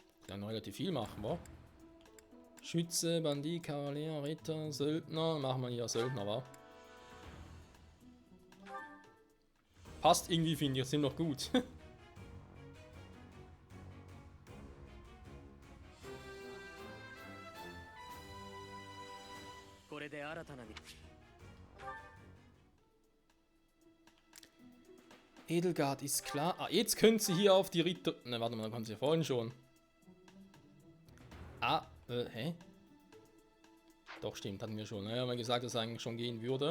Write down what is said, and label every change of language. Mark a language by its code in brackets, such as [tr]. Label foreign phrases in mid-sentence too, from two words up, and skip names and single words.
[de] dann relativ viel machen, wa? Schütze, Bandit, Kavalier, Ritter, Söldner. Machen wir hier Söldner, wa? Passt irgendwie, finde ich. Sind noch gut. [ja] これで新たな道 [de] Edelgard ist klar. Ah, jetzt können sie hier auf die Ritter... Ne, warte mal, da konnten sie ja vorhin schon. Ah, hä? Doch, stimmt, hatten wir schon. Ja, haben wir gesagt, dass es eigentlich schon gehen würde.